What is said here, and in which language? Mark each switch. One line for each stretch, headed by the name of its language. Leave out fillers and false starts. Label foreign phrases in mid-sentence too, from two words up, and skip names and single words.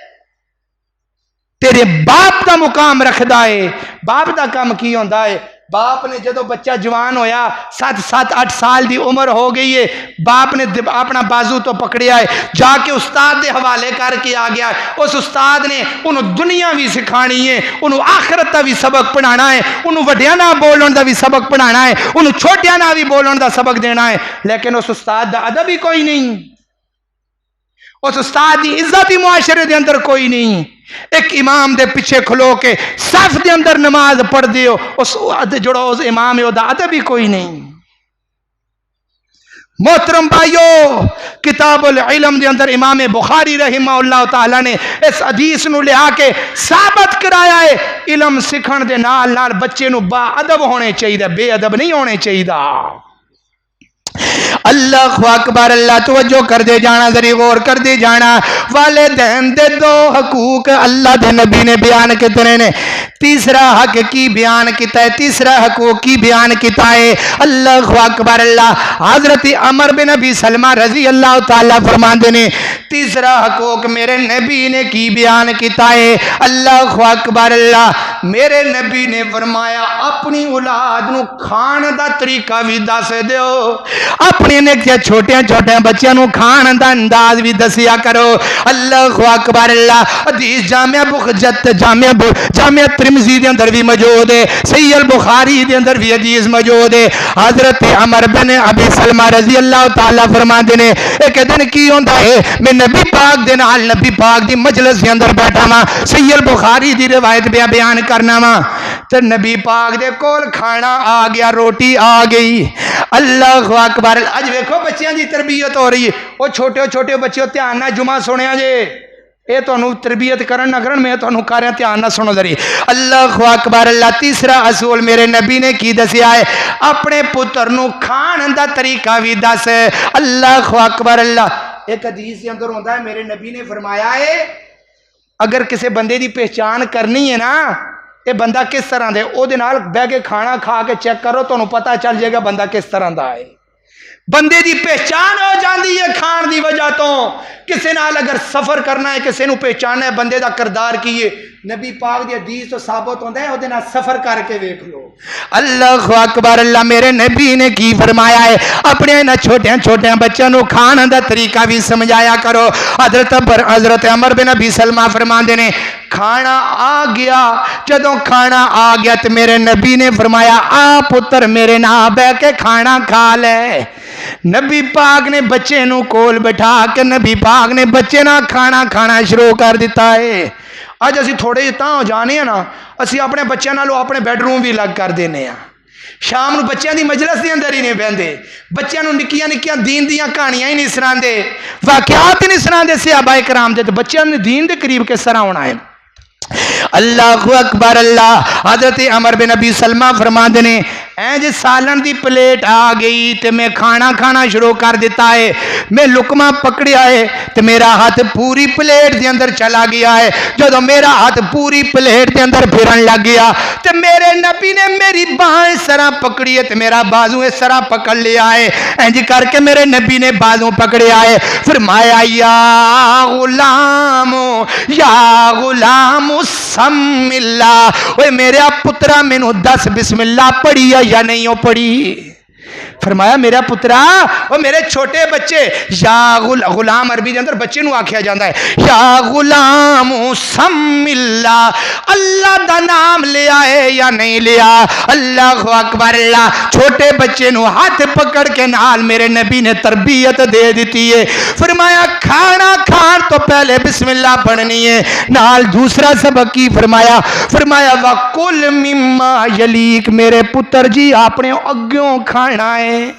Punjabi: تیرے باپ دا مقام رکھدا ہے باپ دا کام کی ہوندا ہے باپ نے جدو بچہ جوان ہویا 7-8 سال دی عمر ہو گئی ہے باپ نے اپنا بازو تو پکڑیا ہے جا کے استاد دے حوالے کر کے آ گیا ہے اس استاد نے انہوں دنیا بھی سکھانی ہے انہوں آخرت دا بھی سبق پڑھانا ہے انہوں وڈیاں نہ بولن دا بھی سبق پڑھانا ہے انہوں چھوٹیاں نہ بھی بولن دا سبق دینا ہے لیکن اس استاد دا ادب ہی کوئی نہیں اس استاد دی عزت ہی معاشرے دے اندر کوئی نہیں ایک امام دے پیچھے کھلو کے صف دے اندر نماز پڑھ دیو اس جڑو اس امام ہے دا ادب ہی کوئی نہیں محترم بھائیو کتاب العلم دے اندر امام بخاری رحمہ اللہ تعالیٰ نے اس حدیث نو لے آ کے ثابت کرایا ہے علم سکھن دے نال نال بچے نو با ادب ہونے چاہیے بے ادب نہیں ہونے چاہیے
Arabic: اللہ اکبر،
Punjabi: اللہ توجہ کر دے جانا، ذری غور کر دے جانا۔ والدین دے دو حقوق اللہ دے نبی نے بیان کتنے نے؟ تیسرا حق کی بیان کیتا ہے، تیسرا حقوق کی بیان کیتا ہے۔
Arabic: اللہ اکبر اللہ،
Punjabi: حضرت عمر بن ابی سلمہ رضی اللہ تعالیٰ فرماندے نے تیسرا حقوق میرے نبی نے کی بیان کیتا ہے۔
Arabic: اللہ اکبر اللہ،
Punjabi: میرے نبی نے فرمایا اپنی اولاد نو کھان دا طریقہ بھی دس دیو، اپنے نکے چھوٹے چھوٹے بچیاں نو کھان دا انداز بھی دسیا کرو۔
Arabic: اللہ اکبر اللہ،
Punjabi: حدیث جامعہ ترمذی دے اندر بھی موجود ہے، صحیح البخاری دے اندر بھی حدیث موجود ہے۔ حضرت عمر بن ابی سلمہ رضی اللہ تعالیٰ فرماندے نے ایک دن کی ہوندا ہے، میں نبی پاک دے نال نبی پاک دی مجلس دے اندر بیٹھا ہاں، صحیح البخاری دی روایت بیان کرنا وا، تے نبی پاک دے کول کھانا آ گیا، روٹی آ گئی۔
Arabic: اللہ اکبر،
Punjabi: اج ویکھو بچیاں دی تربیت ہو رہی ہے، وہ چھوٹے چھوٹے بچے دھیان نال جمعہ سنیا جے، اے تانوں تربیت کرن نہ کرن، میں تانوں کر رہا دھیان نہ سنو ذری۔
Arabic: اللہ اکبر اللہ،
Punjabi: تیسرا اصول میرے نبی نے کی دسیا ہے، اپنے پتر نو کھان دا طریقہ بھی دس۔
Arabic: اللہ اکبر اللہ،
Punjabi: ایک حدیث کے اندر ہوندا ہے میرے نبی نے فرمایا ہے اگر کسی بندے دی پہچان کرنی ہے نا، یہ بندہ کس طرح دے، او دے نال بہ کے کھانا کھا کے چیک کرو، تانوں پتہ چل جائے گا بندہ کس طرح دا ہے۔ بندے دی پہچان ہو جاندی ہے کھان دی وجہ تو۔ کسی نال اگر سفر کرنا ہے، کسی نو پہچاننا ہے بندے دا کردار کی ہے، نبی پاک دی حدیث تو ثابت ہوندا ہے، او دے نال سفر کر کے دیکھ لو۔
Arabic: اللہ اکبر اللہ،
Punjabi: میرے نبی نے کی فرمایا ہے اپنے انہاں چھوٹے چھوٹے بچوں نو کھان دا طریقہ بھی سمجھایا کرو۔ حضرت عمر بن ابی سلمہ فرماندے نے کھانا آ گیا، جدوں کھانا آ گیا تو میرے نبی نے فرمایا آ پتر میرے نال بیٹھ کے کھانا کھا لے۔ نبی پاک نے بچے نو کول بٹھا کے نبی پاک نے بچے نہ کھانا شروع کر دیتا ہے۔ اج اسی تھوڑے جتنا ہو جانے ہیں نا، اسی اپنے بچوں نالوں اپنے بیڈ روم بھی الگ کر دینے ہیں، شام نو بچیاں دی مجلس دے اندر ہی نہیں بہندے، بچیاں نو نکیاں نکیاں دین دیاں کہانیاں ہی نہیں سناندے، واقعات ہی نہیں سناندے صحابہ کرام دے، تے بچیاں نے دین دے قریب کس طرح ہونا ہے۔
Arabic: اللہ اکبر اللہ،
Punjabi: حضرت عمر بن ابی سلمہ فرماندے نے اینج سالن دی پلیٹ آ گئی تے میں کھانا شروع کر دیتا ہے، میں لقمہ پکڑیا ہے تے میرا ہاتھ پوری پلیٹ دے اندر چلا گیا ہے۔ جدو میرا ہاتھ پوری پلیٹ دے اندر پھرن لگ گیا تے میرے نبی نے میری باں اس طرح پکڑی ہے تے میرا بازو اس طرح پکڑ لیا ہے، اینج کر کے میرے نبی نے بازو پکڑیا ہے، فرمایا
Arabic: یا غلام سم اللہ،
Punjabi: اوے میرے پترا مینو دس بسم اللہ پڑھی یا نہیں ہو پڑھی؟ فرمایا میرا پترا، وہ میرے چھوٹے بچے، یا غلام عربی دے اندر بچے نو آکھیا جاندا ہے،
Arabic: یا غلام سم اللہ،
Punjabi: اللہ دا نام لیا ہے یا نہیں لیا؟
Arabic: اللہ اکبر اللہ،
Punjabi: چھوٹے بچے نو ہاتھ پکڑ کے نال میرے نبی نے تربیت دے دیتی ہے، فرمایا کھانا کھان تو پہلے بسم اللہ پڑھنی ہے، نال دوسرا سبق کی فرمایا
Arabic: وَقُلْ مِمَّا يَلِيكَ،
Punjabi: میرے پتر جی اپنے اگوں کھانا ہے۔